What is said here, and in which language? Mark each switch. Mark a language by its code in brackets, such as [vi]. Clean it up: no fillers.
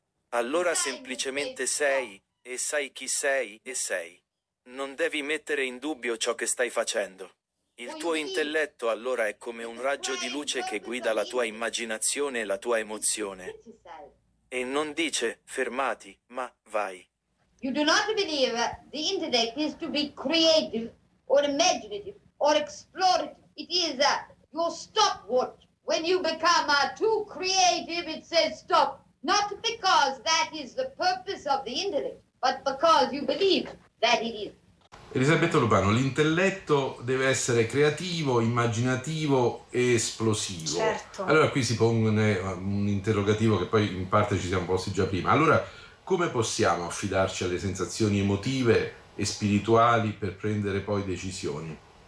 [it] Allora semplicemente sei, e sai chi sei, e sei. Non devi mettere in dubbio ciò che stai facendo. Il tuo intelletto allora è come un raggio di luce che guida la tua immaginazione e la tua emozione. E non dice, fermati, ma vai. [en] You do not believe the intellect is to be creative or imaginative or explorative. It is your stopwatch. When you become too creative, it says stop. Not because that is the purpose of the intellect, but because you believe that it is. [it] Elisabetta Lupano, l'intelletto deve essere creativo, immaginativo e esplosivo. Certo. Allora qui si pone un interrogativo che poi in parte ci siamo posti già prima. Allora, come possiamo affidarci alle sensazioni emotive e spirituali per prendere poi decisioni?